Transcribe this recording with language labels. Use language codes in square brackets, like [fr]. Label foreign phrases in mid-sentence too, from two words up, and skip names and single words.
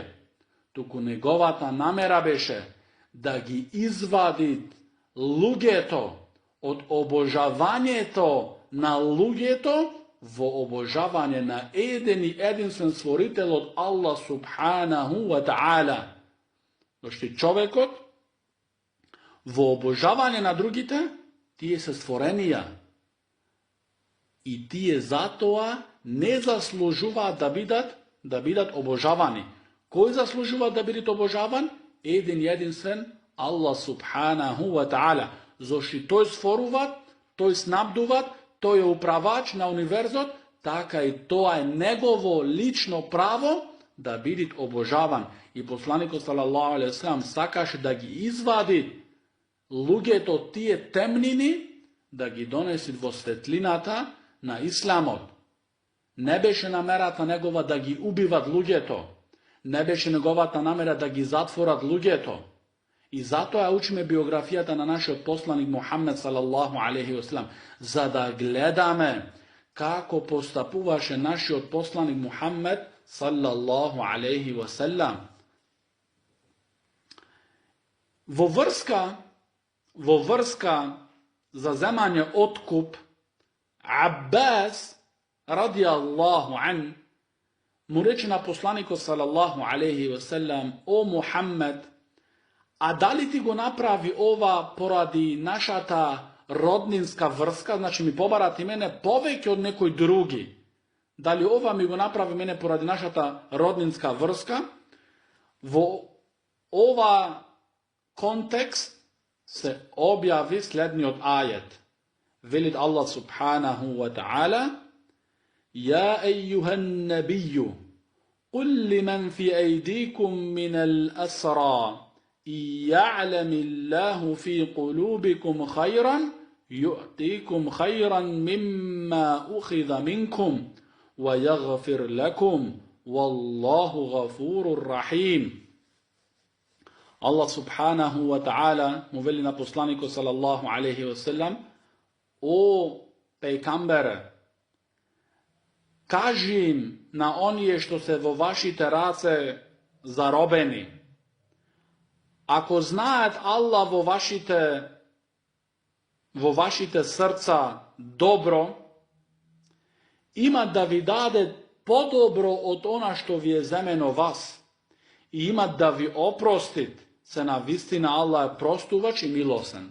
[mk] Туку неговата намера беше да ги извади луѓето од обожавањето на луѓето во обожавање на еден и единствен створител од Аллах [ar] سبحانه وتعالى. [mk] Зашто човекот во обожавање на другите, тие се створенија. И тие затоа не заслужуваат да бидат обожавани. Кој заслужува да биде обожаван? Еден и единствен Аллах [ar] سبحانه وتعالى. [mk] Зашто тој створува, тој снабдува, тој е управач на универзот, така и тоа е негово лично право да биде обожаван. И посланикот [ar] صلى الله عليه وسلم [mk] сакаше да ги извади луѓето од тие темнини, да ги донеси во светлината на исламот. Не беше намерата негова да ги убиват луѓето, не беше неговата намера да ги затворат луѓето. И затоа учиме биографијата на нашиот посланик Мухаммед [ar] صلى الله عليه وسلم, [mk] за да гледаме како постапуваше нашиот посланик Мухаммед [ar] صلى الله عليه وسلم. [mk] Во врска за земање откуп, Аббас [ar] رضي الله عنه [mk] му рече на посланикот [ar] صلى الله عليه وسلم: [mk] о Мухаммед, а дали ти го направи ова поради нашата роднинска врска, значи ми побарати мене повеќе од некој други? Дали ова ми го направи мене поради нашата роднинска врска? Во ова контекст се објави следниот ајет. Велит Аллах [ar] سبحانه وتعالى: يا أيها النبي قل لمن في أيديكم من الأسرى إن يعلم الله في قلوبكم خيرا يؤتيكم خيرا مما أخذ منكم ويغفر لكم والله غفور رحيم. الله سبحانه وتعالى [mk] му вели на посланику [ar] صلى الله عليه وسلم: [mk] о пејкамбере, кажи им на оније што се во вашите раце заробени. Ако знаат Аллах во вашите срца добро, има да ви даде подобро од она што ви је земено вас, и има да ви опростит се на вистина Аллах је простувач и милосен.